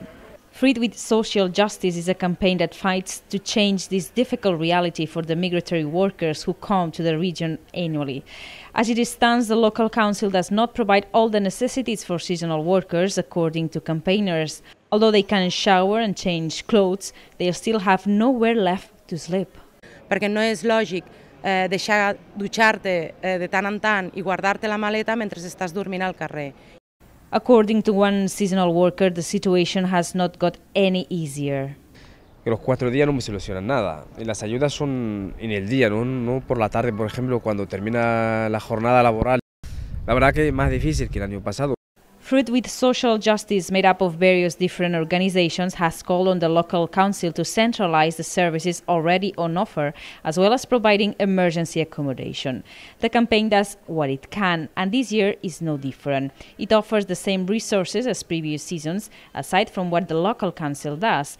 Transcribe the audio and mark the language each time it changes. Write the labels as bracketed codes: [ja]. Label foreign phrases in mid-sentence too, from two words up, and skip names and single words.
[en] Fruit with Social Justice is a campaign that fights to change this difficult reality for the migratory workers who come to the region annually. As it stands, the local council does not provide all the necessities for seasonal workers, according to campaigners. Although they can shower and change clothes, they still have nowhere left to sleep. [ca] Perquè no és lògic deixar dutxar-te de tant en tant i guardar-te la maleta mentre estàs dormint al carrer. [en] According to one seasonal worker, the situation has not got any easier. [es] Que los 4 días no me solucionan nada. Y las ayudas son en el día, no por la tarde, por ejemplo, cuando termina la jornada laboral. La verdad que es más difícil que el año pasado. [en] Fruit with Social Justice, made up of various different organizations, has called on the local council to centralize the services already on offer, as well as providing emergency accommodation. The campaign does what it can, and this year is no different. It offers the same resources as previous seasons, aside from what the local council does.